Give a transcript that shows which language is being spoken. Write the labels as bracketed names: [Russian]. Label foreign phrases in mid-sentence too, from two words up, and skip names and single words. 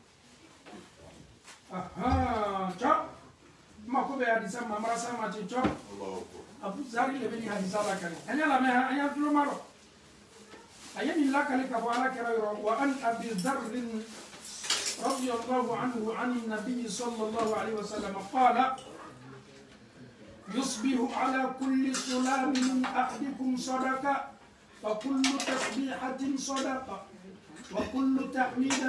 [Bambara] cɔ mako bɛ hadisa mamara sa ma cɛ cɔ Abu Zari le bɛ nin hadisa lakale an y'a lamɛn an y'a tulo ma dɔn a ye nin lakale ka bɔ Ala kɛra yɔrɔ [Arabic] وعن أبي ذر رضي الله عنه عن النبي صلى الله عليه وسلم قال يصبح على كل سلام من أحدكم صدقة وكل تسبيحة صدقة وكل تحميدة